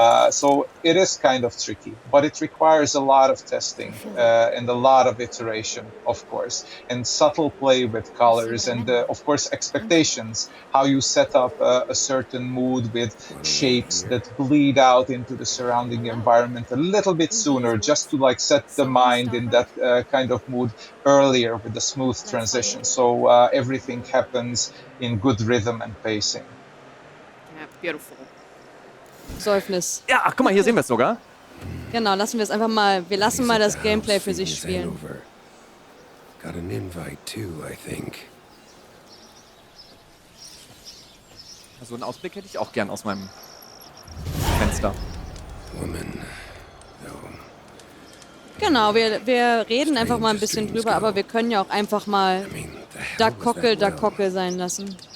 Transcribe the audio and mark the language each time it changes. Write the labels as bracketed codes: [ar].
[en] So it is kind of tricky, but it requires a lot of testing and a lot of iteration, of course, and subtle play with colors and, of course, expectations, how you set up a certain mood with shapes that bleed out into the surrounding environment a little bit sooner, just to like set the mind in that kind of mood earlier with the smooth transition. So everything happens in good rhythm and pacing. Yeah, beautiful. Seufnis. [de] Ja, ach, guck mal, hier sehen wir es sogar. Genau, lassen wir es einfach mal. Wir lassen mal das Gameplay für sich spielen. [en] Got an invite too, I think. [de] So einen Ausblick hätte ich auch gern aus meinem Fenster. Woman. Genau, wir reden einfach mal ein bisschen drüber, aber wir können ja auch einfach mal da Kockel sein lassen.